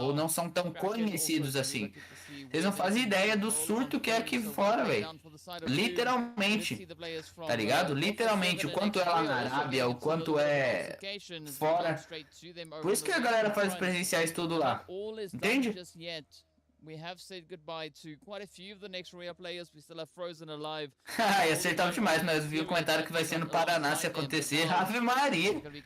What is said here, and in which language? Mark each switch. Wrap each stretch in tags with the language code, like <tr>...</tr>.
<pt>Ou não são tão conhecidos assim. Vocês não fazem ideia do surto que é aqui fora, velho. Literalmente, tá ligado? Literalmente, o quanto é lá na Arábia, o quanto é fora. Por isso que a galera faz os presenciais tudo lá. Entende?</pt> <en>We have said goodbye to quite a few of the next Rüya players. We still have Frozen alive.</en> <pt>E acertava demais, mas eu vi o comentário que vai ser no Paraná se acontecer. Ave Maria!</pt>